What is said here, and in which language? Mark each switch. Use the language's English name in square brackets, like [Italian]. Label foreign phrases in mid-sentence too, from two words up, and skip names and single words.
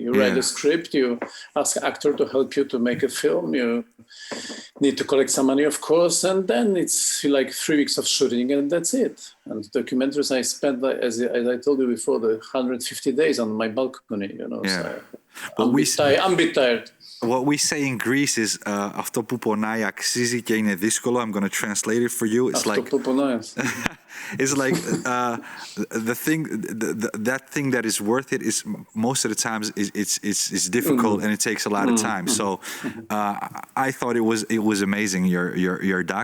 [English] You write a script, you ask an actor to help you to make a film, you need to collect some money, of course, and then it's like 3 weeks of shooting, and that's it. And documentaries, I spent, as I told you before, the 150 days on my balcony, so I'm a bit tired. What we say in Greece is [Greek] "αυτό που πονάει αξίζει και είναι δύσκολο." [English] I'm going to translate it for you. It's like it's like that thing that is worth it is most of the times it's difficult and it takes a lot of time. So I thought it was amazing, your doc.